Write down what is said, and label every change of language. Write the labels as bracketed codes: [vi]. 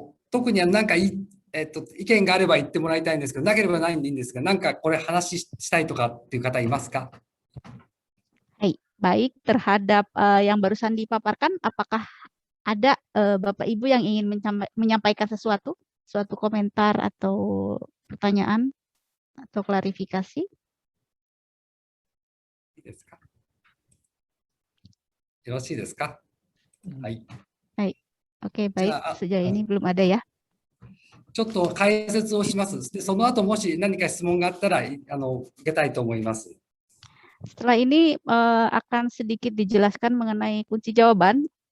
[ja] 特に何か意見があれば言ってもらいたいんですけど、なければないんでいいんですが、なんかこれ話したいとかっていう方いますか？ [id] Hai, baik terhadap yang barusan dipaparkan, apakah ada Bapak Ibu yang ingin menyampaikan sesuatu, suatu komentar atau pertanyaan atau klarifikasi? [ja] いいですか？よろしいですか？はい。 [id] Hai, oke baik, sejauh ini belum ada ya. [ja] ちょっと解説をします。で、その後もし何か質問があったら受けたいと思います。 [id] Setelah ini akan sedikit dijelaskan mengenai kunci jawaban.